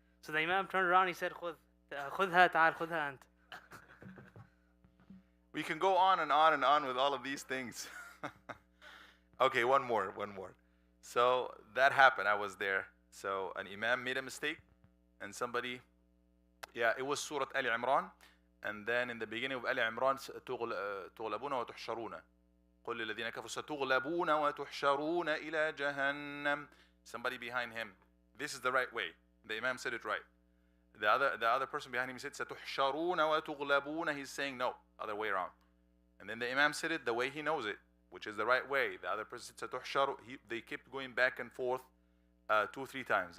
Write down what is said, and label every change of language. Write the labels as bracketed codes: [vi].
[en] So the imam turned around, he said [ar] خُذْهَا تعال خُذْهَا أنت. [en] We can go on and on and on with all of these things. Okay, one more. So that happened. I was there. So an imam made a mistake, and somebody, it was Surah Ali Imran. And then in the beginning of Ali Imran, [ar] تغلبون وتحشرون قل للذين كفروا ستغلبون وتحشرون إلى جهنم. [en] Somebody behind him, this is the right way. The imam said it right. The other person behind him said [ar] ستحشرون وتغلبون. [en] He's saying no, other way around. And then the imam said it the way he knows it, which is the right way. The other person said [ar] ستحشروا. [en] They kept going back and forth 2-3 times.